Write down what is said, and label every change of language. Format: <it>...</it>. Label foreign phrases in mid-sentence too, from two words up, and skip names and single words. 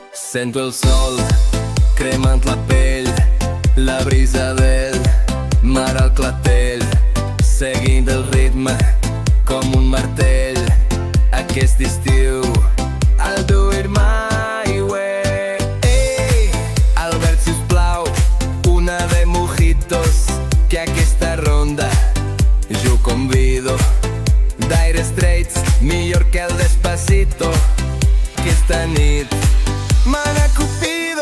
<ca>Sento el sol cremant la pell, la brisa del mar al clatell, seguint el ritme com un martell. Aquest estiu</ca> <en>I'll do it my way.</en> <ca>Ei, Albert, sisplau, una de mojitos, que aquesta ronda jo convido. Dire Straits, millor que el Despacito. Aquesta nit mana Cupido.</ca>